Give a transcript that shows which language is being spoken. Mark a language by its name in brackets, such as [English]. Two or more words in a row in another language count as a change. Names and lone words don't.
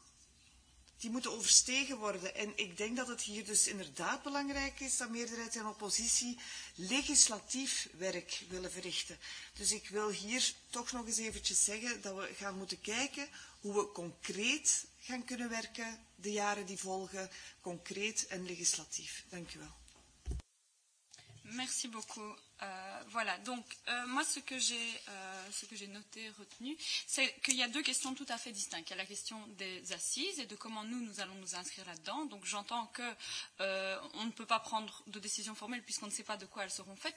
[Dutch] Die moeten overstegen worden. En ik denk dat het hier dus inderdaad belangrijk is dat meerderheid en oppositie legislatief werk willen verrichten. Dus ik wil hier toch nog eens eventjes zeggen dat we gaan moeten kijken hoe we concreet gaan kunnen werken de jaren die volgen, concreet en legislatief. Dank u wel. [French] Merci beaucoup. Voilà, donc moi ce que j'ai noté, retenu, c'est qu'il y a 2 questions tout à fait distinctes. Il y a la question des assises et de comment nous allons nous inscrire là-dedans. Donc j'entends que on ne peut pas prendre de décision formelle puisqu'on ne sait pas de quoi elles seront faites.